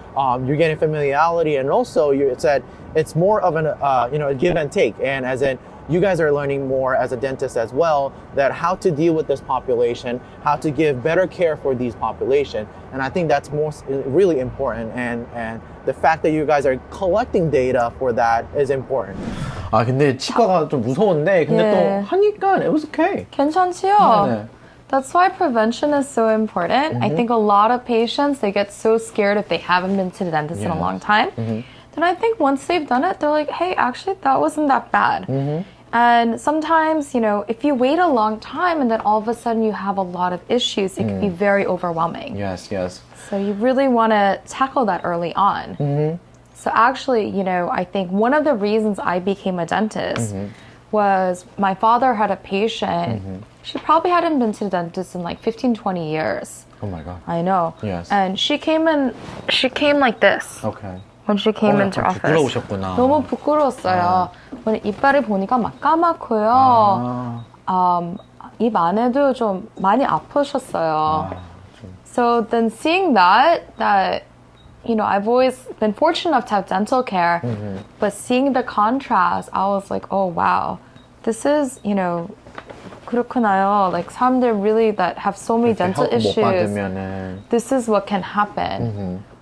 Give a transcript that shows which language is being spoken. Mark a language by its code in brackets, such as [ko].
[en] You're getting familiarity, and also it's more of a give and take, and as in you guys are learning more as a dentist as well, that how to deal with this population, how to give better care for these population. And I think that's really important, and the fact that you guys are collecting data for that is important. [ko] 아 근데 치과가 좀 무서운데 근데 또 하니까 [en] it was okay. [ko] 괜찮지요? 네네. [en] That's why prevention is so important. I think a lot of patients, they get so scared if they haven't been to the dentist in a long time. Then I think once they've done it, they're like, hey, actually, that wasn't that bad. And sometimes, if you wait a long time and then all of a sudden you have a lot of issues, it can be very overwhelming. Yes. So you really want to tackle that early on. So actually, I think one of the reasons I became a dentist was my father had a patient. She probably hadn't been to the dentist in like 15, 20 years. Oh my God. I know. Yes. And she came like this. Okay. When she came into office. [ko] 부끄러우셨구나. 너무 부끄러웠어요. 이빨이 보니까 막 까맣고요. 입 안에도 좀 많이 아프셨어요. [en] So then seeing that I've always been fortunate enough to have dental care, but seeing the contrast, I was like, oh wow, this is, [ko] 그렇구나요. [en] Like 사람들 really that have so many dental issues, this is what can happen.